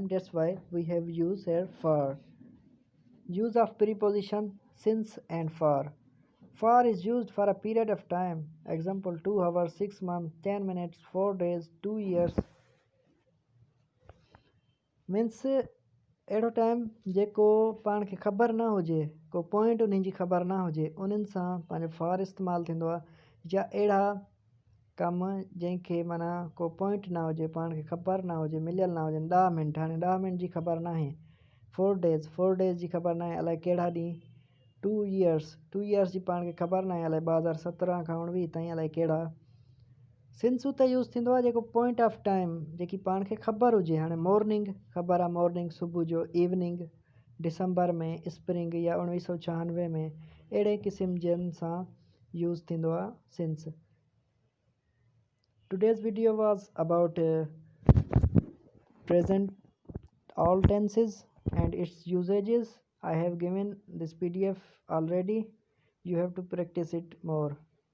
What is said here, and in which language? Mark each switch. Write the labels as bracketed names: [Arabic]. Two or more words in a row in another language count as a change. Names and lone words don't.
[English] That's why we have used here for. Use of preposition since and for. For is used for a period of time. Example, 2 hours, 6 months, 10 minutes, 4 days, 2 years. [Sindhi] Means अहिड़ो टाइम जेको पाण खे ख़बर न हुजे, को पॉइंट उन्हनि जी ख़बर न हुजे, उन्हनि सां पंहिंजो फॉर इस्तेमालु थींदो आहे। या अहिड़ा कम जंहिंखे माना को पॉइंट न हुजे, पाण खे ख़बर न हुजे, मिलियल न हुजनि। 10 मिंट, हाणे 10 मिंट जी ख़बर न आहे। 4 डेज़ जी ख़बर न आहे, अलाए कहिड़ा ॾींहुं। 2 इयर्स जी पाण खे ख़बर न आहे, अलाए 2017 खां 19 ताईं अलाए कहिड़ा। सिंस त यूज़ थींदो आहे जेको [English] point of time [Sindhi] जेकी पाण खे ख़बर हुजे। हाणे मॉर्निंग ख़बर आहे, मॉर्निंग सुबुह जो, इवनिंग दिसंबर में, स्प्रिंग या 1996 में, अहिड़े क़िस्म जन सां यूज़ थींदो आहे सिंस। [English] Today's video was about present all tenses and its usages. I have given this PDF already. You have to practice it more.